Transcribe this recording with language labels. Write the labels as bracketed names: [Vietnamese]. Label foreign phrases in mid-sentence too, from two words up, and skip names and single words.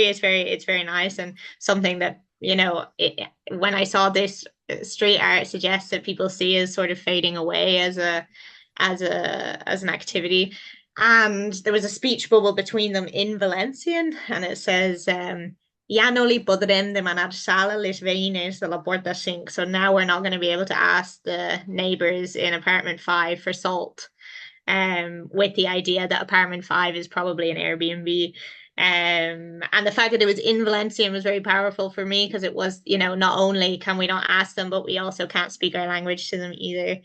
[English] It's very nice and something that when I saw this street art suggests that people see as sort of fading away as an activity. And there was a speech bubble between them in Valencian, and it says, [Catalan] "Ya no li podrem demanar sal a les veïnes de la Porta 5." [English] So now we're not going to be able to ask the neighbors in apartment 5 for salt, with the idea that apartment 5 is probably an Airbnb. And the fact that it was in Valencian was very powerful for me because it was, not only can we not ask them, but we also can't speak our language to them either.